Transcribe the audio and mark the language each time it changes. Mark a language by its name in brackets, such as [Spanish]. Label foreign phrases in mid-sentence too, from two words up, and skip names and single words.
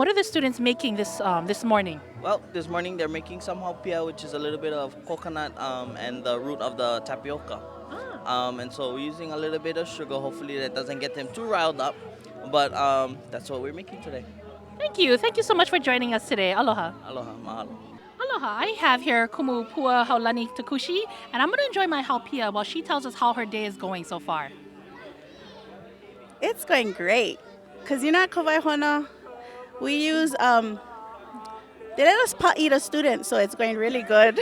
[English] What are the students making this morning? Well, this morning they're making some haupia, which is a little bit of coconut and the root of the tapioca. And so we're using a little bit of sugar. Hopefully that doesn't get them too riled up. But that's what we're making today. Thank you. Thank you so much for joining us today. Aloha. [Hawaiian] Aloha, mahalo. [English] Aloha. I have here Kumu Pua Haulani Takushi, and I'm going to enjoy my haupia while she tells us how her day is going so far. It's going great. Because at Ka Waihona, we use, they let us eat a student, so it's going really good.